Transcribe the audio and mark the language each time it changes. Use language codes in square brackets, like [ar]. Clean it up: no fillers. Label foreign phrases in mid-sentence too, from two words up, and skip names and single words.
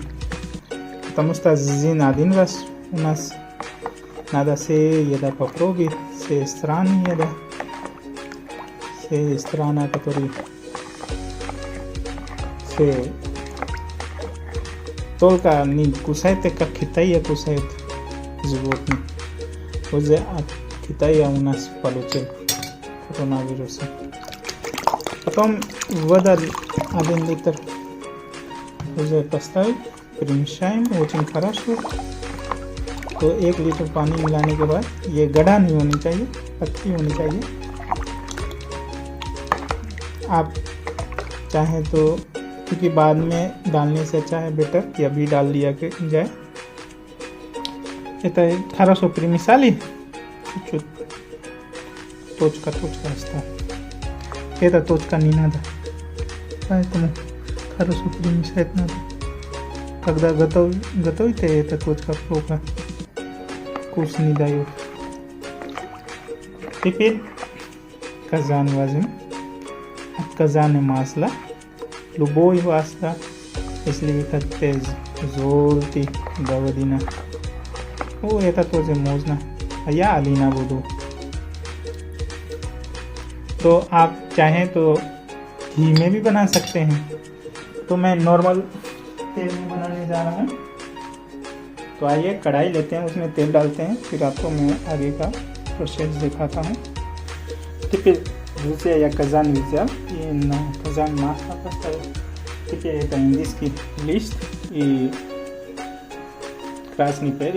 [ru] Потому что один раз у нас надо все еда попробовать, все страны еда, все страны, которые все только не кусают, как Китай кусает животных. Уже от Китая у нас получил коронавирус. Потом вода 1 литр уже поставить, перемешаем очень хорошо. [hi] तो 1 लीटर पानी मिलाने के बाद ये गढ़ा नहीं होनी चाहिए, पतली होनी चाहिए। आप चाहें तो, क्योंकि बाद में डालने से अच्छा है बेटर कि अभी डाल दिया के जाए। [ru] Это хорошо перемешали, чуть-чуть точка осталась. Эта точка не надо, поэтому хорошо перемешать надо. Когда готовите, эта точка плохо вкус не дает. Теперь казан возьмем. От казана масло, любое масло, если вы хотите золотый, говядина, ну это тоже можно, а я оливина буду. [hi] तो आप चाहें तो घी में भी बना सकते हैं, तो मैं नॉर्मल तेल में बनाने जा रहा हूँ। तो आइए कढ़ाई लेते हैं, उसमें तेल डालते हैं, फिर आपको मैं आगे का प्रोसेस दिखाता हूँ। [ru] Теперь, друзья, я казан взял и на казан масло поставил. Теперь это индийский лист и красный перец.